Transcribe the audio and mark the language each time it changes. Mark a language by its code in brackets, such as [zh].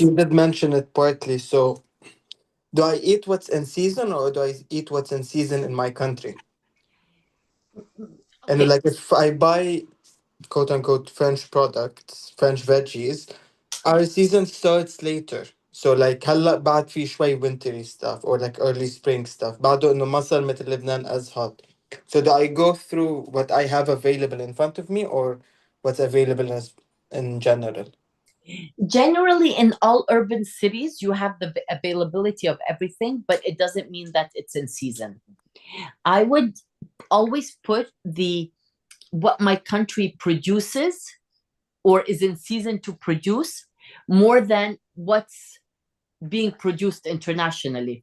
[en] you did mention it partly. So, do I eat what's in season, or do I eat what's in season in my country? And Okay. like, if I buy quote unquote French products, French veggies, our season starts later. So like [ar] هلا بعد في شوي [en] wintry stuff or like early spring stuff. [ar] بعده إنه ما صار مثل لبنان [en] as hot. So do I go through what I have available in front of me, or what's available as in general? Generally, in all urban cities, you have the availability of everything, but it doesn't mean that it's in season. I would always put what my country produces or is in season to produce more than what's being produced internationally.